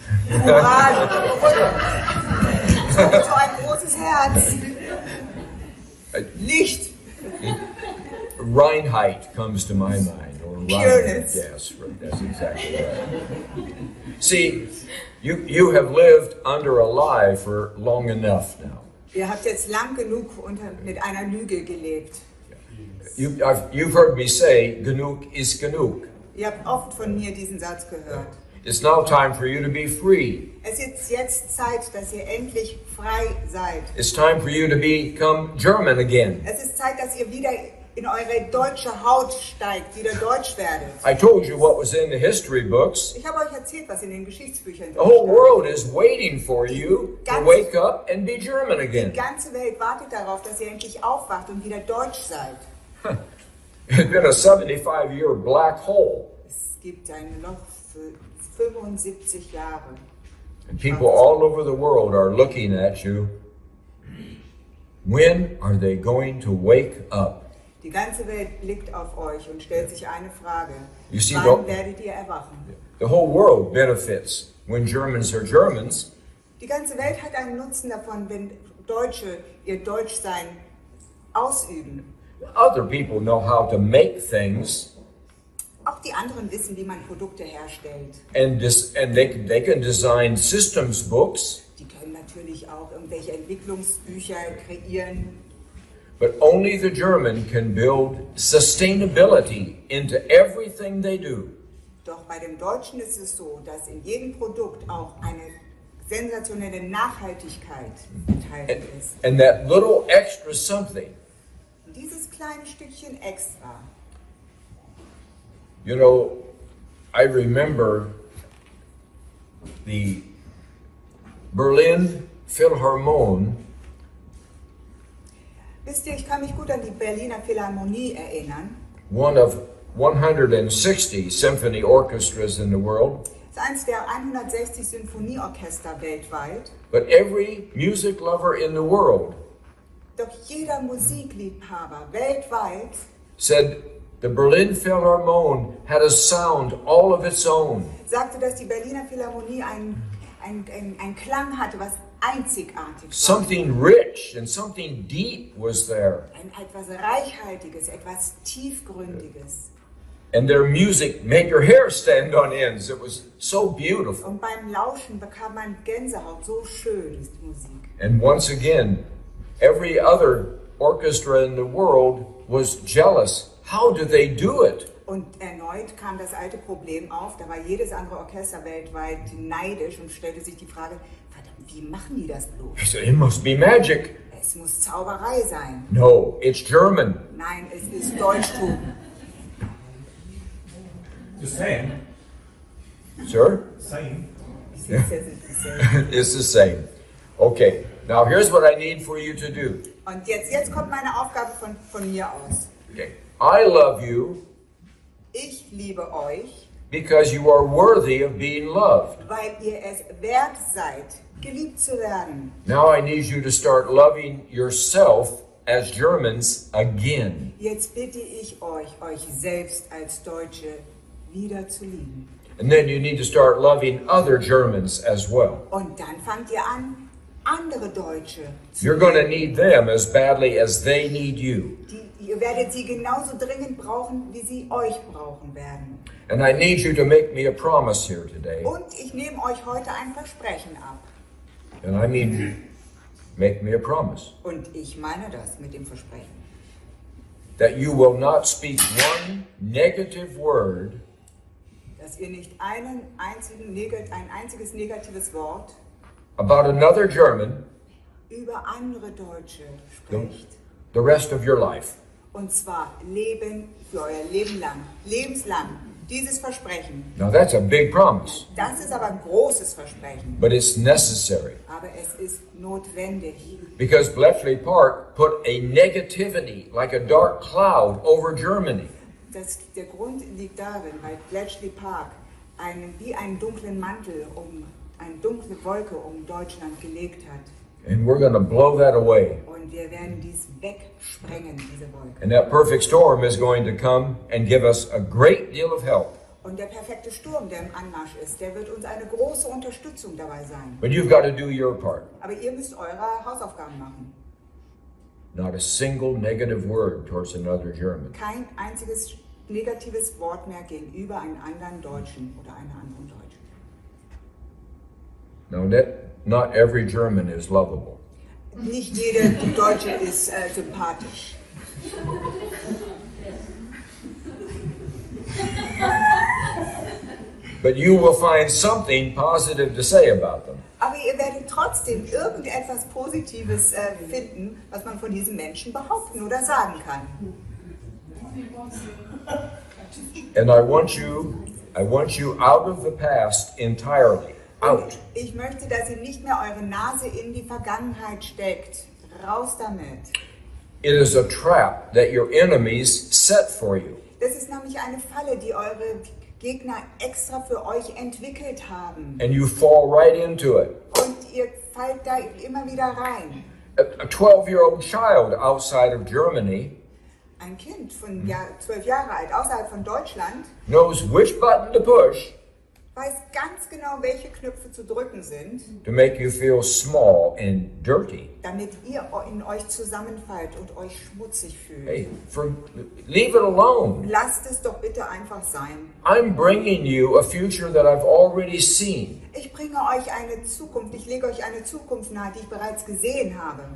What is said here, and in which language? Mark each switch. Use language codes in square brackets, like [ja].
[de] Moral. So ein großes Herz. Licht. Reinheit [en] comes to my mind, or Pureness. Yes, right, that's exactly right. See, you have lived under a lie for long enough now. [de] Ihr habt jetzt lang genug mit einer Lüge gelebt. [en] You've heard me say, [de] genug is genug. Ihr habt oft von mir diesen Satz gehört. [en] It's now time for you to be free. [de] Es ist jetzt Zeit, dass ihr endlich frei seid. [en] It's time for you to become German again. [de] Es ist Zeit, dass ihr wieder in eure deutsche Haut steigt, wieder deutsch werdet. [en] I told you what was in the history books. [de] Ich habe euch erzählt, was in den Geschichtsbüchern [en] The whole [de] stand. [en] world is waiting for you to wake up and be German [de] Die [en] again. [de] ganze Welt wartet darauf, dass ihr endlich aufwacht und wieder deutsch seid. [en] It's been a 75-year black hole. [de] Es gibt ein Loch für 75 Jahre. [en] And people all over the world are looking at you. When are they going to wake up? [de] Die ganze Welt blickt auf euch und stellt sich eine Frage. [en] You see, [de] Wann werdet ihr erwachen? [en] The whole world benefits when Germans are Germans. [de] Die ganze Welt hat einen Nutzen davon, wenn Deutsche ihr Deutschsein ausüben. [en] Other people know how to make things, [de] Auch die anderen wissen, wie man Produkte herstellt. [en] and they can design systems books, [de] Die können natürlich auch irgendwelche Entwicklungsbücher kreieren. [en] but only the German can build sustainability into everything they do. [de] Doch bei dem Deutschen ist es so, dass in jedem Produkt auch eine sensationelle Nachhaltigkeit enthalten ist. [en] And that little extra something, [de] Und dieses kleine Stückchen extra. [en] you know, I remember the Berlin Philharmonic. [de] Wisst ihr, ich kann mich gut an die Berliner Philharmonie erinnern. [en] One of 160 symphony orchestras in the world, [de] Es ist eines der 160 Symphonieorchester weltweit. [en] but every music lover in the world [de] Doch jeder Musikliebhaber weltweit [en] said the Berlin Philharmonic had a sound all of its own. [de] sagte, dass die Berliner Philharmonie einen Klang hatte, was einzigartig war. [en] Something rich and something deep was there. Etwas Reichhaltiges, etwas Tiefgründiges. And their music made your hair stand on ends. It was so beautiful. [de] Und beim Lauschen bekam man Gänsehaut. So schön ist Musik. [en] And once again, every other orchestra in the world was jealous. How do they do it? [de] Und erneut kam das alte Problem auf. Da war jedes andere Orchester weltweit neidisch und stellte sich die Frage, verdammt, wie machen die das bloß? [en] I said, it must be magic. [de] Es muss Zauberei sein. [en] No, it's German. [de] Nein, es ist Deutschtum. [en] The same. Sir? Same. It's the same. Okay, now here's what I need for you to do. [de] Und jetzt kommt meine Aufgabe von mir aus. [en] Okay. I love you [de] Ich liebe euch, [en] because you are worthy of being loved. [de] weil ihr es wert seid, geliebt zu werden. [en] Now I need you to start loving yourself as Germans again. [de] Jetzt bitte ich euch selbst als Deutsche wieder zu lieben. [en] And then you need to start loving other Germans as well. [de] Und dann fangt ihr an, andere Deutsche zu [en] You're going to need them as badly as they need you. [de] Ihr werdet sie genauso dringend brauchen, wie sie euch brauchen werden. [en] And I need you to make me a promise here today. [de] Und ich nehme euch heute ein Versprechen ab. [en] And I mean, make me a promise. [de] Und ich meine das mit dem Versprechen. [en] That you will not speak one negative word [de] Dass ihr nicht ein einziges negatives Wort [en] about another German [de] über andere Deutsche sprecht. [en] the rest of your life. [de] Und zwar Leben für euer Leben lang, lebenslang. Dieses Versprechen. [en] Now that's a big promise, [de] Das ist aber ein großes Versprechen. [en] but it's necessary. [de] Aber es ist notwendig. [en] Because Bletchley Park put a negativity, like a dark cloud, over Germany. [de] Der Grund liegt darin, weil Bletchley Park wie einen dunklen Mantel eine dunkle Wolke um Deutschland gelegt hat. [en] And we're going to blow that away. [de] Und wir werden dies wegsprengen, diese Wolke. [en] And that perfect storm is going to come and give us a great deal of help. [de] Und der perfekte Sturm, der im Anmarsch ist, der wird uns eine große Unterstützung dabei sein. [en] But you've got to do your part. [de] Aber ihr müsst eure Hausaufgaben machen. [en] Not a single negative word towards another German. [de] Kein einziges negatives Wort mehr gegenüber einem anderen Deutschen oder einer anderen Deutschen. [en] Now, not every German is lovable. [de] Nicht jeder Deutsche ist sympathisch. [en] But you will find something positive to say about them. [de] Aber ihr werdet trotzdem irgendetwas Positives finden, was man von diesen Menschen behaupten oder sagen kann. [en] And I want you out of the past entirely. Out. [de] Ich möchte, dass ihr nicht mehr eure Nase in die Vergangenheit steckt. Raus damit. [en] It is a trap that your enemies set for you. [de] Das ist nämlich eine Falle, die eure Gegner extra für euch entwickelt haben. [en] And you fall right into it. [de] Und ihr fallt da immer wieder rein. [en] A 12-year-old child outside of Germany [de] Ein Kind von 12 Jahre alt außerhalb von Deutschland [en] knows which button to push [de] weiß ganz genau, welche Knöpfe zu drücken sind, [en] to make you feel small and dirty. [de] damit ihr in euch zusammenfallt und euch schmutzig fühlt. [en] Hey, leave it alone. [de] Lasst es doch bitte einfach sein. [en] I'm bringing you a future that I've already seen. [de] Ich bringe euch eine Zukunft, ich lege euch eine Zukunft nahe, die ich bereits gesehen habe.